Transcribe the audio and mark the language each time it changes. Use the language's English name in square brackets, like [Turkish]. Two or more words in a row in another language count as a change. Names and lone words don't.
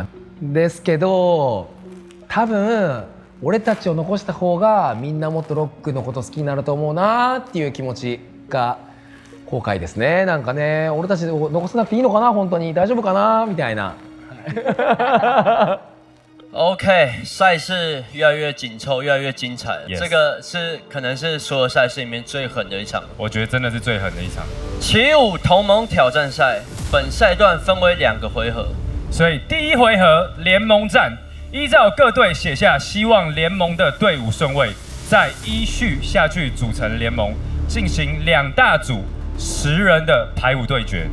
[Japanese] ですけど多分俺たちを残した方がみんなもっとロックのこと好きになると思うなっていう気持ちが後悔ですね。なんかね、俺たちを残さなくていいのかな、本当に大丈夫かなみたいな。 [Chinese] OK，赛事越来越紧凑，越来越精彩了。Yes. 这个是可能是所有赛事里面最狠的一场。我觉得真的是最狠的一场。起舞同盟挑战赛，本赛段分为2个回合，所以第一回合联盟战，依照各队写下希望联盟的队伍顺位，再依序下去组成联盟，进行2大组10人的排舞对决。